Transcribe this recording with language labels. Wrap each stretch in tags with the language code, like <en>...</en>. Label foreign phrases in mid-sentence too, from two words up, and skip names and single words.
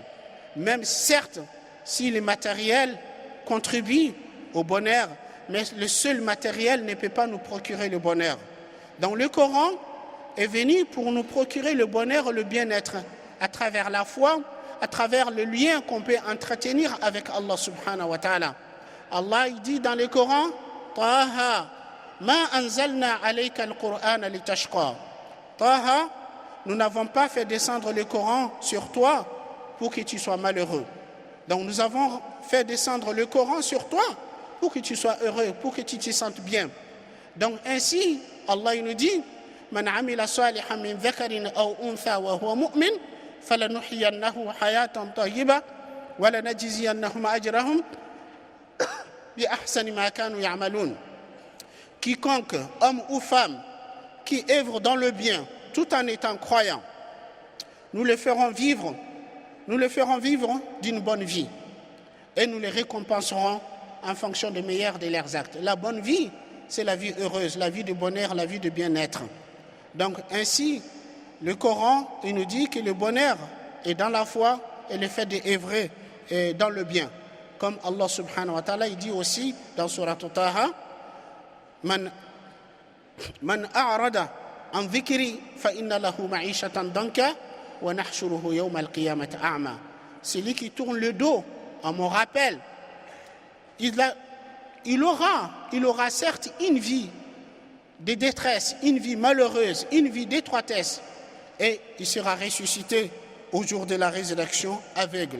<fr>Même certes, si le matériel contribue au bonheur, mais le seul matériel ne peut pas nous procurer le bonheur. Donc le Coran est venu pour nous procurer le bonheur, le bien-être à travers la foi, à travers le lien qu'on peut entretenir avec Allah</fr> <ar>سبحانه وتعالى.</ar> <fr>Allah il dit dans le Coran,</fr> <ar>طه ما أنزلنا عليك القرآن لتشقى. Taha,</ar> <fr>nous n'avons pas fait descendre le Coran sur toi pour que tu sois malheureux. Donc nous avons fait descendre le Coran sur toi pour que tu sois heureux, pour que tu te sentes bien. Donc ainsi, Allah il nous dit,</fr> <ar>من عمل صالحا من ذكر أو أنثى وهو مؤمن فلنحيينه حياة طيبة ولنجزينهم أجرهم بأحسن ما كانوا يعملون.</ar> <fr>Quiconque, homme ou femme, qui œuvre dans le bien tout en étant croyant, nous le ferons vivre d'une bonne vie et nous les récompenserons en fonction des meilleurs de leurs actes. La bonne vie, c'est la vie heureuse, la vie de bonheur, la vie de bien-être. Donc ainsi, le Coran, il nous dit que le bonheur est dans la foi et le fait d'œuvrer dans le bien.</fr> <ar>Comme Allah سبحانه وتعالى,</ar> <fr>il dit aussi dans Surat Taha,</fr> <ar>من أعرض عن ذكري فإن له معيشة ضنكا ونحشره يوم القيامة أعمى.</ar> <fr>Celui qui tourne le dos à mon rappel, il aura certes une vie de détresse, une vie malheureuse, une vie d'étroitesse, et il sera ressuscité au jour de la résurrection aveugle.</fr>